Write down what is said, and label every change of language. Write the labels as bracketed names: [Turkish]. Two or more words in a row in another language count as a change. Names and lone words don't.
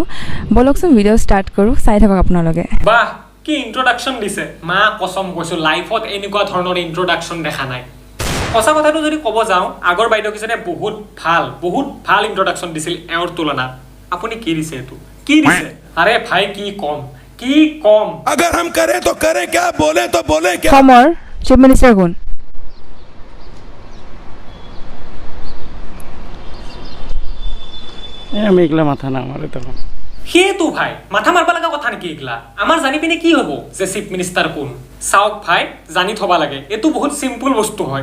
[Assamese] বলকচোন ভিডিঅ' ষ্টাৰ্ট কৰোঁ, চাই থাকক আপোনালোকে। বাহ, কি ইন্ট্ৰডাকশ্যন দিছে, [Hindi] माँ कसम [Assamese] কৈছো লাইফত এনেকুৱা ধৰণৰ ইন্ট্ৰডাকশ্যন দেখা নাই। সঁচা কথাটো যদি ক'ব যাওঁ, আগৰ বাইদেউকেইজনে বহুত ভাল ইন্ট্ৰডাকশ্যন দিছিল এওঁৰ তুলনাত। আপুনি কি দিছে এইটো, কি দিছে? আৰে ভাই কি কম। [Hindi] अगर हम करें तो करें क्या, बोले तो बोले क्या। [Assamese] অসমৰ [English] chief minister [Assamese] কোন? [Bangla] আমি এগুলা মাথা না মারে তখন [Assamese] সেইটো ভাই মাথা মাৰবা লগা কথা নেকি এগলা? আমাৰ জানি পিনে কি হ'ব যে [English] chief minister [Assamese] কোন? চাওক ভাই, জানি থবা লাগে, এইটো বহুত চিম্পল বস্তু হয়।